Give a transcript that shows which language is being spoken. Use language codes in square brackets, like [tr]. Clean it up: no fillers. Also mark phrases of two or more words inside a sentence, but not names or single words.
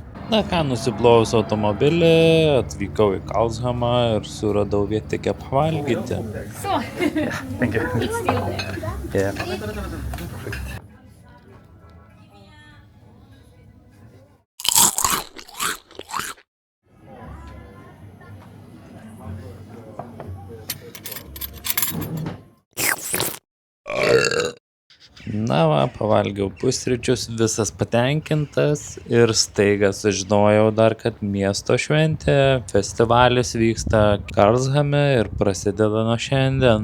[lt] Na ką, nusiplovus automobilį, atvykau į Karlshamą ir suradau vietikę pavalgyti. [en] So, Thank you. it's still there. Yeah. [lt] Na va, pavalgiau pusryčius, visas patenkintas ir staiga sužinojau dar, kad miesto šventė, festivalis vyksta Karlshame ir prasideda nuo šiandien.